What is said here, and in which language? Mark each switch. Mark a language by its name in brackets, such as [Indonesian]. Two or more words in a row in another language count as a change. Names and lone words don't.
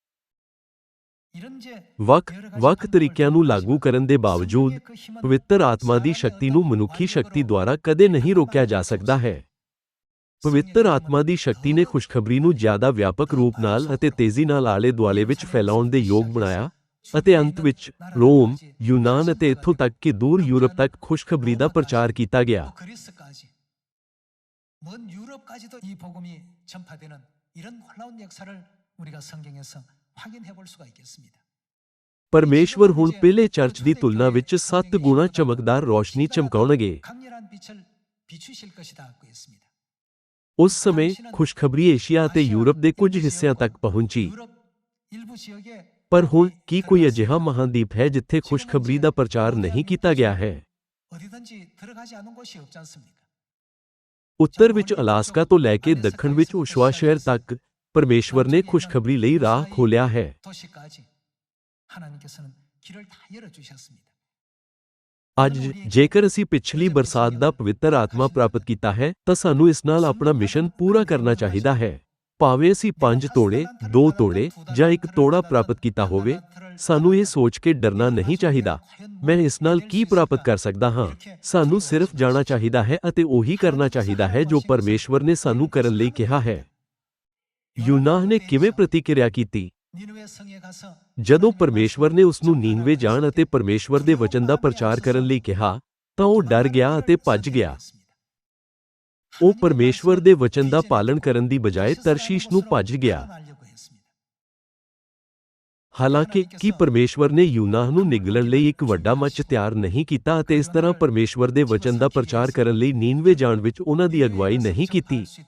[Punjabi] ਵੱਖ ਤਰੀਕਿਆਂ ਨੂੰ ਲਾਗੂ ਕਰਨ ਦੇ ਬਾਵਜੂਦ ਪਵਿੱਤਰ ਆਤਮਾ ਦੀ ਸ਼ਕਤੀ ਨੂੰ ਮਨੁੱਖੀ ਸ਼ਕਤੀ ਦੁਆਰਾ ਕਦੇ ਨਹੀਂ ਰੋਕਿਆ ਜਾ ਸਕਦਾ ਹੈ। ਪਵਿੱਤਰ ਆਤਮਾ ਦੀ ਸ਼ਕਤੀ ਨੇ ਖੁਸ਼ਖਬਰੀ ਨੂੰ ਜ਼ਿਆਦਾ ਵਿਆਪਕ ਰੂਪ ਨਾਲ ਅਤੇ ਤੇਜ਼ੀ ਨਾਲ ਆਲੇ-ਦੁਆਲੇ ਵਿੱਚ ਫੈਲਾਉਣ ਦੇ ਯੋਗ ਬਣਾਇਆ ਅਤੇ ਅੰਤ ਵਿੱਚ ਰੋਮ, ਯੂਨਾਨ ਅਤੇ ਇੱਥੋਂ ਤੱਕ ਕਿ ਦੂਰ ਯੂਰਪ ਤੱਕ ਖੁਸ਼ਖਬਰੀ ਦਾ ਪ੍ਰਚਾਰ ਕੀਤਾ ਗਿਆ। [Korean] 먼 유럽까지도 이 복음이 전파되는 이런 놀라운 역사를 우리가 성경에서 확인해 볼 수가 있겠습니다। [Punjabi] ਪਰਮੇਸ਼ਵਰ ਹੁਣ ਪਹਿਲੇ ਚਰਚ ਦੀ ਤੁਲਨਾ ਵਿੱਚ 7 ਗੁਣਾ ਚਮਕਦਾਰ ਰੋਸ਼ਨੀ ਚਮਕਾਉਣਗੇ। [Korean] 강렬한 빛을 비추실 것이다 하고 있습니다। [Punjabi] ਉਸ ਸਮੇਂ ਖੁਸ਼ਖਬਰੀ ਏਸ਼ੀਆ ਅਤੇ ਯੂਰਪ ਦੇ ਕੁਝ ਹਿੱਸਿਆਂ ਤੱਕ ਪਹੁੰਚੀ। [Korean] 유럽 일부 지역에 [Punjabi] ਪਰ ਹੁਣ ਕੀ ਕੋਈ ਅਜਿਹਾ ਮਹਾਂਦੀਪ ਹੈ ਜਿੱਥੇ ਖੁਸ਼ਖਬਰੀ ਦਾ ਪ੍ਰਚਾਰ ਨਹੀਂ ਕੀਤਾ ਗਿਆ ਹੈ? [Korean] 어디든지 들어가지 않은 곳이 없지 않습니까? [Punjabi] ਉੱਤਰ ਵਿੱਚ ਅਲਾਸਕਾ ਤੋਂ ਲੈ ਕੇ ਦੱਖਣ ਵਿੱਚ ਓਸ਼ਵਾ ਸ਼ਹਿਰ ਤੱਕ ਪਰਮੇਸ਼ਵਰ ਨੇ ਖੁਸ਼ਖਬਰੀ ਲਈ ਰਾਹ ਖੋਲ੍ਹਿਆ ਹੈ। [Korean] 도시까지 하나님께서는 길을 다 열어 주셨습니다। [Punjabi] ਅੱਜ ਜੇਕਰ ਅਸੀਂ ਪਿਛਲੀ ਬਰਸਾਤ ਦਾ ਪਵਿੱਤਰ ਆਤਮਾ ਪ੍ਰਾਪਤ ਕੀਤਾ ਹੈ ਤਾਂ ਸਾਨੂੰ ਇਸ ਨਾਲ ਆਪਣਾ ਮਿਸ਼ਨ ਪੂਰਾ ਕਰਨਾ ਚਾਹੀਦਾ ਹੈ। ਭਾਵੇਂ ਅਸੀਂ 5 ਤੋੜੇ, 2 ਤੋੜੇ ਜਾਂ 1 ਤੋੜਾ ਪ੍ਰਾਪਤ ਕੀਤਾ ਹੋਵੇ, ਸਾਨੂੰ ਇਹ ਸੋਚ ਕੇ ਡਰਨਾ ਨਹੀਂ ਚਾਹੀਦਾ, ਮੈਂ ਇਸ ਨਾਲ ਕੀ ਪ੍ਰਾਪਤ ਕਰ ਸਕਦਾ ਹਾਂ। ਸਾਨੂੰ ਸਿਰਫ ਜਾਣਾ ਚਾਹੀਦਾ ਹੈ ਅਤੇ ਉਹੀ ਕਰਨਾ ਚਾਹੀਦਾ ਹੈ ਜੋ ਪਰਮੇਸ਼ਵਰ ਨੇ ਸਾਨੂੰ ਕਰਨ ਲਈ ਕਿਹਾ ਹੈ। ਯੂਨਾਹ ਨੇ ਕਿਵੇਂ ਪ੍ਰਤੀਕਿਰਿਆ ਕੀਤੀ? [Korean] ਨੀਨਵੇ 성에 가서 [Punjabi] ਜਦੋਂ ਪਰਮੇਸ਼ਵਰ ਨੇ ਉਸ ਨੂੰ ਨੀਨਵੇ ਜਾਣ ਅਤੇ ਪਰਮੇਸ਼ਵਰ ਦੇ ਵਚਨ ਦਾ ਪ੍ਰਚਾਰ ਕਰਨ ਲਈ ਕਿਹਾ ਤਾਂ ਉਹ ਡਰ ਗਿਆ ਅਤੇ ਭੱਜ ਗਿਆ। ਉਹ ਪਰਮੇਸ਼ਵਰ ਦੇ ਵਚਨ ਦਾ ਪਾਲਣ ਕਰਨ ਦੀ ਬਜਾਏ ਤਰਸ਼ੀਸ਼ ਨੂੰ ਭੱਜ ਗਿਆ। ਹਾਲਾਂਕਿ ਕੀ ਪਰਮੇਸ਼ਵਰ ਨੇ ਯੂਨਾਹ ਨੂੰ ਨਿਗਲਣ ਲਈ ਇੱਕ ਵੱਡਾ ਮੰਚ ਤਿਆਰ ਨਹੀਂ ਕੀਤਾ ਅਤੇ ਇਸ ਤਰ੍ਹਾਂ ਪਰਮੇਸ਼ਵਰ ਦੇ ਵਚਨ ਦਾ ਪ੍ਰਚਾਰ ਕਰਨ ਲਈ ਨੀਨਵੇ ਜਾਣ ਵਿੱਚ ਉਹਨਾਂ ਦੀ ਅਗਵਾਈ ਨਹੀਂ ਕੀਤੀ?